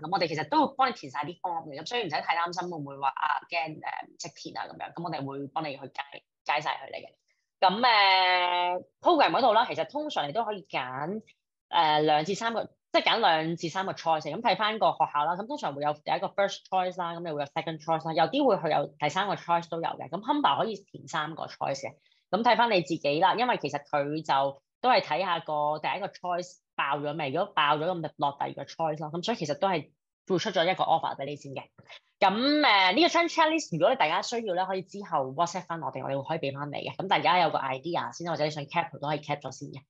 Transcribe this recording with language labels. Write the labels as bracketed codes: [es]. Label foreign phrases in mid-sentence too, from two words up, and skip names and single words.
[yue] 咁我哋其實都會幫你填晒啲 form 嘅，咁所以唔使太擔心會唔會話驚唔識填啊咁樣。咁我哋會幫你去解晒佢哋嘅。咁program 嗰度啦，其實通常你都可以揀2至3個，即係揀2至3個 choice。咁睇翻個學校啦，咁通常會有第一個 [en] first choice [yue] 啦，咁你會有 [en] second choice [yue] 啦，有啲會去有第3個 choice 都有嘅。咁 Humber 可以填3個 choice 嘅。咁睇翻你自己啦，因為其實佢就都係睇下個第一個 choice 爆咗未，如果爆咗咁就落第二個 choice 咯。咁所以其實都係會出咗一個 offer 俾你先嘅。咁呢個 checklist 如果你大家需要咧，可以之後 WhatsApp 翻我哋會可以俾翻你嘅。咁大家有個 idea 先，或者你想 cap 都可以 cap 咗先嘅。